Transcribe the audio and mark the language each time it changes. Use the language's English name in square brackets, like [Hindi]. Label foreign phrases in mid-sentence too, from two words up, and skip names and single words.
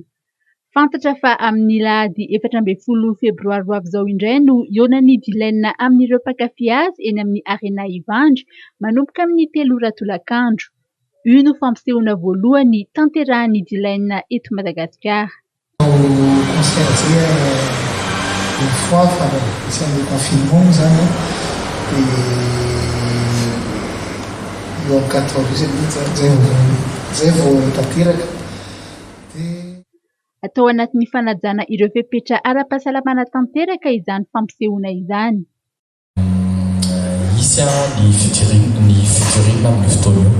[Malagasy] Fantatra fa amin'ny lahady 14 febroary ho avy izao indray no ionan'ny dilaina amin'ireo mpakafy azy eny amin'ny arena Ivandry manomboka amin'ny 3 ora tolakandro. Io no fampisehoana voalohany tanterahan'ny dilaina eto Madagasikara. [French] Une fois, c'est un déconfinement, et en 14 [Malagasy] zay vao tanteraka. Atao anatin'ny fanajana ireo fepetra ara-pahasalamana tanteraka izany fampisehoana izany. Isy ny futurina amin'ny fotoana io.